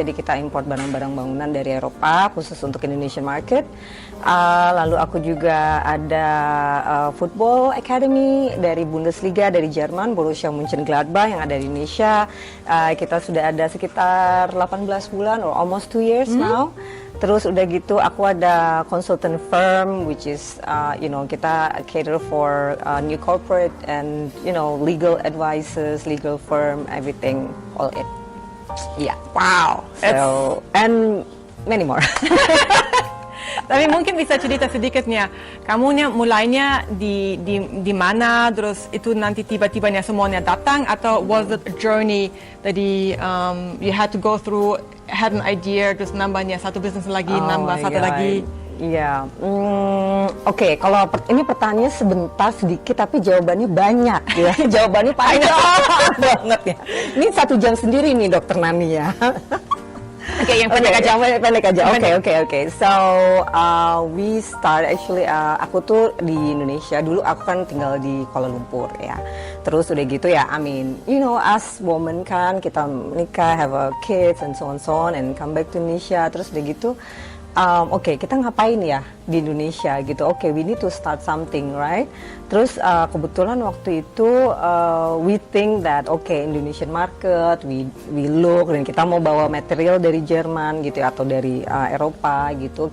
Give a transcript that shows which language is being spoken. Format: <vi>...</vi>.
<id>Jadi kita import barang-barang bangunan dari Eropa khusus untuk Indonesian market. Lalu aku juga ada football academy dari Bundesliga dari Jerman, Borussia Mönchengladbach yang ada di Indonesia. Kita sudah ada sekitar 18 bulan</id> <en>or almost 2 years now.</en> <id>Terus udah gitu aku ada</id> <en>consultant firm which is kita cater for new corporate and legal advices, legal firm, everything, all it. Yeah. Wow. So and many more.</en> <id>Tapi mungkin bisa cerita sedikitnya, kamunya mulainya di mana, terus itu nanti tiba-tibanya semuanya datang, atau</id> <en>was it a journey</en> <id>tadi</id> <en>you had to go through, had an idea,</en> <id>terus nambahnya satu bisnis lagi, nambah satu lagi. Iya, oke. Kalau ini pertanyaannya sebentar sedikit, tapi jawabannya banyak ya. Jawabannya panjang banget ya. Ini 1 jam sendiri nih, Dokter Nani ya. Oke, yang pendek aja.</id> <en>Oke. So we start actually.</en> <id>Aku tuh di Indonesia dulu. Aku kan tinggal di Kuala Lumpur ya. Terus udah gitu ya.</id> <en>I mean, as woman</en> <id>kan kita nikah,</id> <en>have a kids and so on, and come back to Indonesia.</en> <id>Terus udah gitu. Kita ngapain ya di Indonesia gitu?</id> <en>We need to start something, right?</en> <id>Terus kebetulan waktu itu</id> <en>we think that Indonesian market, we look,</en> <id>dan kita mau bawa material dari Jerman gitu atau dari Eropa gitu.</id>